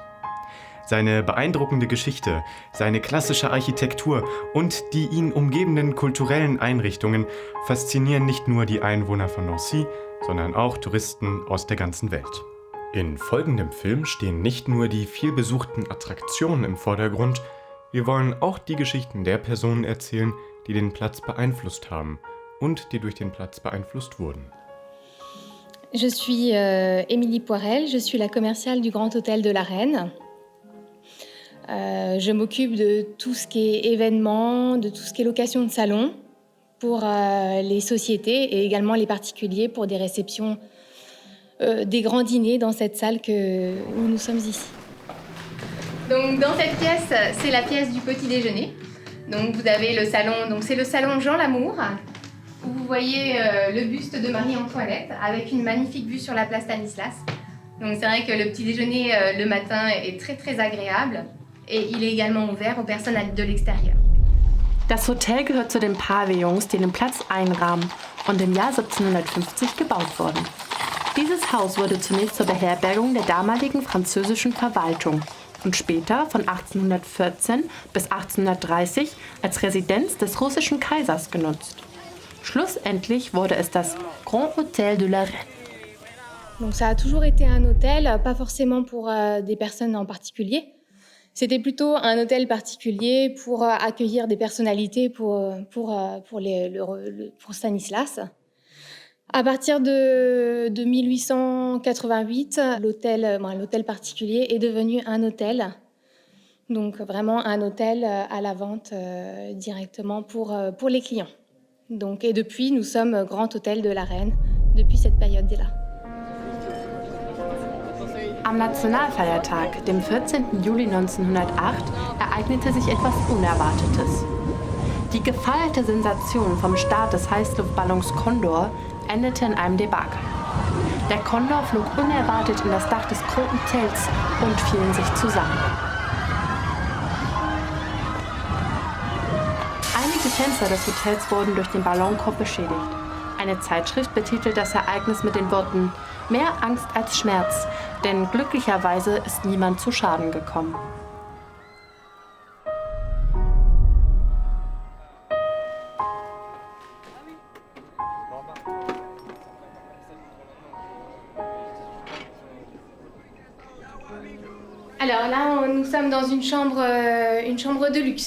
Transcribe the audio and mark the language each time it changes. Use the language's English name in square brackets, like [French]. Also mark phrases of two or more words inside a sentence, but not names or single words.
[German] Seine beeindruckende Geschichte, seine klassische Architektur und die ihn umgebenden kulturellen Einrichtungen faszinieren nicht nur die Einwohner von Nancy, sondern auch Touristen aus der ganzen Welt. In folgendem Film stehen nicht nur die vielbesuchten Attraktionen im Vordergrund, wir wollen auch die Geschichten der Personen erzählen, die den Platz beeinflusst haben und die durch den Platz beeinflusst wurden. [French] Je suis Émilie Poirel, je suis la commerciale du Grand Hôtel de la Reine. Je m'occupe de tout ce qui est événements, de tout ce qui est location de salons pour les sociétés et également les particuliers pour des réceptions, des grands dîners dans cette salle où nous sommes ici. Donc dans cette pièce, c'est la pièce du petit déjeuner. Donc vous avez le salon, donc c'est le salon Jean Lamour, où vous voyez le buste de Marie-Antoinette avec une magnifique vue sur la place Stanislas. Donc c'est vrai que le petit déjeuner le matin est très très agréable. Et il est également ouvert aux personnes de l'extérieur. [German] Das Hotel gehört zu den Pavillons, die den Platz einrahmen und im Jahr 1750 gebaut wurden. Dieses Haus wurde zunächst zur Beherbergung der damaligen französischen Verwaltung und später von 1814 bis 1830 als Residenz des russischen Kaisers genutzt. Schlussendlich wurde es das Grand Hôtel de la Reine. [French] Donc ça a toujours été un hôtel, pas forcément pour des personnes en particulier. C'était plutôt un hôtel particulier pour accueillir des personnalités pour Stanislas. À partir de 1888, l'hôtel particulier est devenu un hôtel. Donc vraiment un hôtel à la vente directement pour les clients. Donc, et depuis, nous sommes Grand Hôtel de la Reine, depuis cette période-là. [German] Am Nationalfeiertag, dem 14. Juli 1908, ereignete sich etwas Unerwartetes. Die gefeierte Sensation vom Start des Heißluftballons Condor endete in einem Debakel. Der Condor flog unerwartet in das Dach des Grand Hotels und fiel in sich zusammen. Einige Fenster des Hotels wurden durch den Ballonkorb beschädigt. Eine Zeitschrift betitelt das Ereignis mit den Worten „Mehr Angst als Schmerz“, denn glücklicherweise ist niemand zu Schaden gekommen. [French] Alors là, nous sommes dans une chambre de luxe.